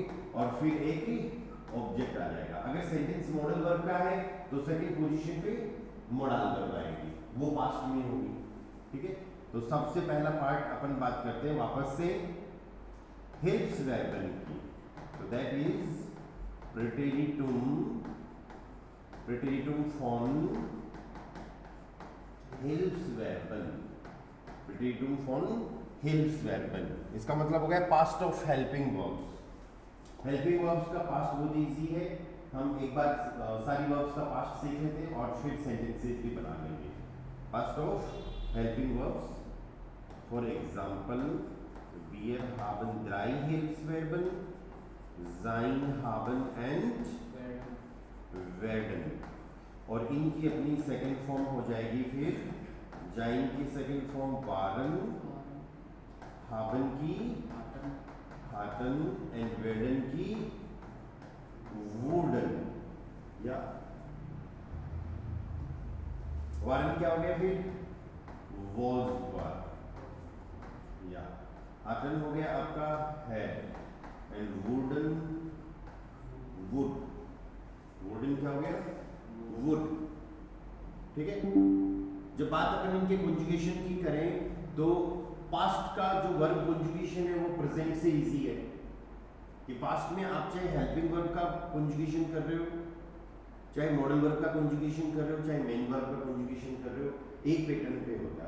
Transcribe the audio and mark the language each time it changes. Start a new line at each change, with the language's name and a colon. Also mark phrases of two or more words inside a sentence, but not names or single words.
Hindi: और फिर एक ही ऑब्जेक्ट आ जाएगा। अगर
English: sentence modal verb
Hindi: का है तो
English: second position
Hindi: पे
English: modal verb
Hindi: आएगी, वो पास्ट में होगी, ठीक है। तो सबसे पहला पार्ट अपन बात करते हैं वापस से हेल्प्स वर्बन की।
German: तो
English: that is
German: preteritum von Hilfsverben, preteritum von Hilfsverben।
Hindi: इसका मतलब हो गया
English: past of helping verbs. helping verbs
Hindi: का पास्ट बहुत इजी है, हम एक बार सारी वर्ब्स का पास्ट सीख लेते हैं और फिर सेंटेंसेस भी बना लेंगे।
English: past of helping verbs, for example
German: wir haben 3 Hilfsverben, sein, haben and werden।
Hindi: और इनकी अपनी
English: second form
Hindi: हो जाएगी फिर जाइन की
English: second form
Hindi: waren, haben की hatten एंड werden की wurden। या waren क्या हो गया फिर was war, या hatten हो गया आपका had एंड wurden would, वुडन क्या हो गया वुड, ठीक है। जब बात अपन इनके कंजुगेशन की करें तो पास्ट का जो
English: verb conjugation
Hindi: है वो प्रेजेंट से इजी है कि पास्ट में आप चाहे
English: helping verb
Hindi: का कंजुगेशन कर रहे हो, चाहे
English: modal verb
Hindi: का कंजुगेशन कर रहे हो, चाहे
English: main verb
Hindi: का कंजुगेशन कर रहे हो, एक पैटर्न पे होता है।